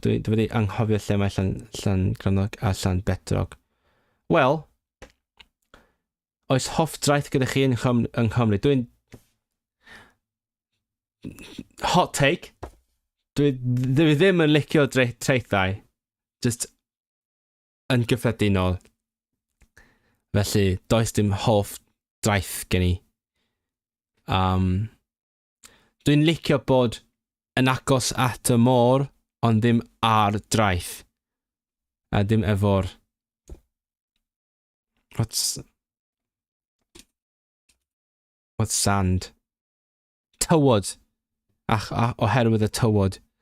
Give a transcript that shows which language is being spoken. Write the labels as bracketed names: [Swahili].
[Welsh] Dwi wedi anghofio lle mae Llangranog a Llanbedrog. Wel, oes hoff draeth gyda chi yng Nghymru? Dwi'n... [English] Hot take. [Welsh] Dwi ddim yn licio traethau. Just yn gyffredinol. Felly, does dim hoff draeth gen i. Dwi'n licio bod yn agos at y môr, ond ddim ar draeth. A dim efo'r... [English] What's sand? [Welsh] Tywod. Oherwydd y tywod.